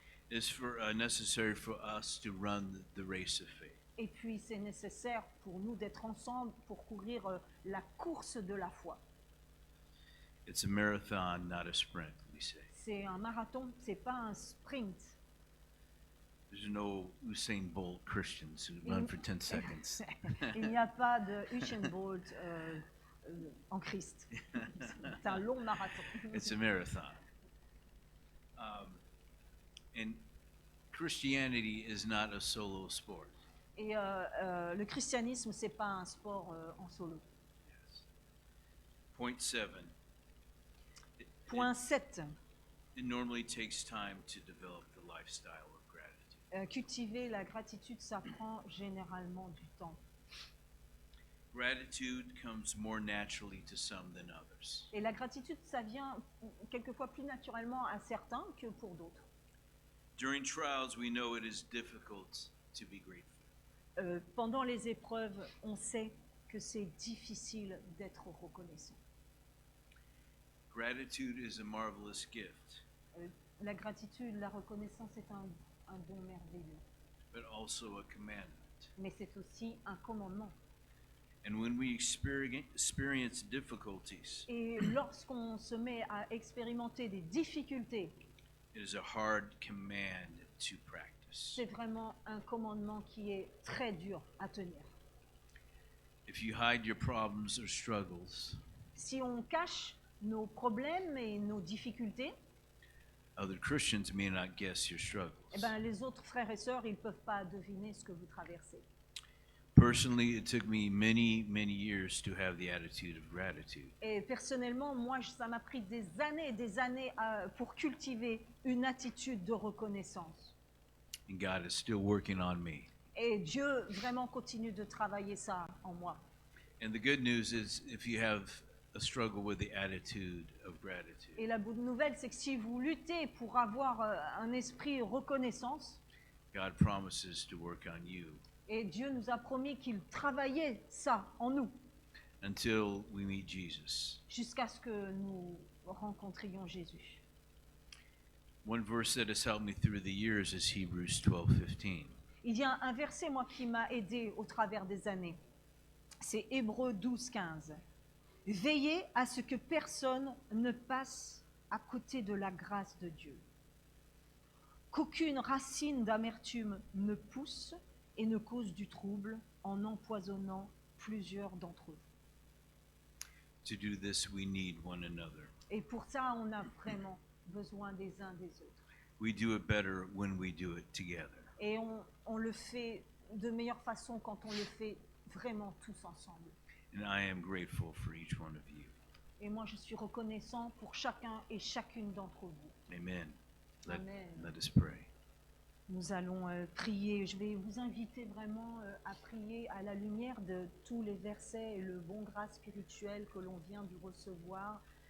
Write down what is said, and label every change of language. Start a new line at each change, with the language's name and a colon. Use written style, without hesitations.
English: is necessary for us to run the race of faith.
French: Et puis c'est nécessaire pour nous d'être ensemble pour courir la course de la foi.
English: It's a marathon, not a sprint, we say.
French: C'est un marathon, c'est pas un sprint.
English: There's no Usain Bolt Christians who run for 10 seconds.
French: Il n'y a pas de Usain Bolt en Christ. C'est un long marathon.
English: It's a marathon. And Christianity is not a solo sport.
French: Et le christianisme, c'est pas un sport en solo.
English: Yes. Point 7.
French: Point 7.
English: It normally takes time to develop the lifestyle of gratitude.
French: Cultiver la gratitude, ça prend généralement du temps.
English: Gratitude comes more naturally to some than others.
French: Et la gratitude, ça vient quelquefois plus naturellement à certains que pour d'autres.
English: During trials, we know it is difficult to be grateful.
French: Pendant les épreuves, on sait que c'est difficile d'être reconnaissant.
English: Gratitude is a marvelous gift,
French: La gratitude, la reconnaissance est un don merveilleux,
English: but also a commandment.
French: mais c'est aussi un commandement.
English: And when we experience difficulties,
French: Et lorsqu'on se met à expérimenter des difficultés,
English: it is a hard command to practice.
French: c'est vraiment un commandement qui est très dur à tenir.
English: If you hide your problems or struggles,
French: Si on cache nos problèmes et nos difficultés,
English: other Christians may not guess your struggles.
French: eh ben, les autres frères et sœurs, ils ne peuvent pas deviner ce que vous traversez.
English: Personally, it took me many, many years to have the attitude of gratitude.
French: Et personnellement, moi, ça m'a pris des années et des années pour cultiver une attitude de reconnaissance.
English: And God is still working on me.
French: Et Dieu vraiment continue de travailler ça en moi.
English: And the good news is if you have a struggle with the attitude of gratitude,
French: Et la bonne nouvelle, c'est que si vous luttez pour avoir un esprit reconnaissance,
English: God promises to work on you
French: et Dieu nous a promis qu'il travaillait ça en nous,
English: until we meet Jesus.
French: jusqu'à ce que nous rencontrions Jésus.
English: One verse that has helped me through the years is Hebrews 12:15.
French: Il y a un verset, moi, qui m'a aidé au travers des années. C'est Hébreux 12, 15. Veillez à ce que personne ne passe à côté de la grâce de Dieu. Qu'aucune racine d'amertume ne pousse et ne cause du trouble en empoisonnant plusieurs d'entre eux.
English: To do this, we need one another.
French: Et pour ça, on a vraiment besoin des uns des autres.
English: We do it better when we do it together.
French: Et on le fait de meilleure façon quand on le fait vraiment tous ensemble.
English: And I am grateful for each one of you.
French: Et moi, je suis reconnaissant pour chacun et chacune d'entre vous.
English: Amen.
French: Amen.
English: Let us pray.
French: Nous allons prier. Je vais vous inviter vraiment à prier à la lumière de tous les versets et le bon grâce spirituel que l'on vient de recevoir.